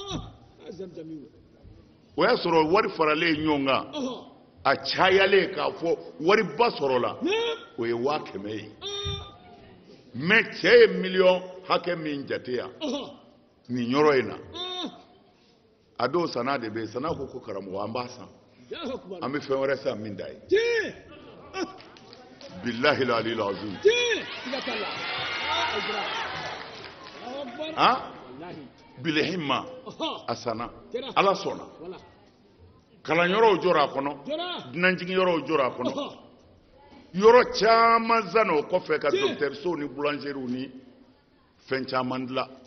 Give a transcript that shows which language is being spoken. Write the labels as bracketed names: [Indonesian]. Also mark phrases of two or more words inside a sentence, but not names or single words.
[Bambara] o y'a sɔrɔ wari faralen ɲɔgɔn kan a cayalen k'a fɔ wariba sɔrɔla o ye 100 ye mais cɛ ye miliyɔn hakɛ min jate yan nin yɔrɔ in na a don sana de bɛ yen sana ko karamɔgɔ an b'a san an bɛ fɛn wɛrɛ san min da ye [Arabic] بالله العلي العظيم بليهما [Bambara] a sanna ala sɔnna kalanyɔrɔw jɔra a kɔnɔ dunanjigin yɔrɔw jɔra a kɔnɔ yɔrɔ caman zanna o kɔfɛ ka dɔkitɛrisow ni boulangeries ni fɛn caman dilan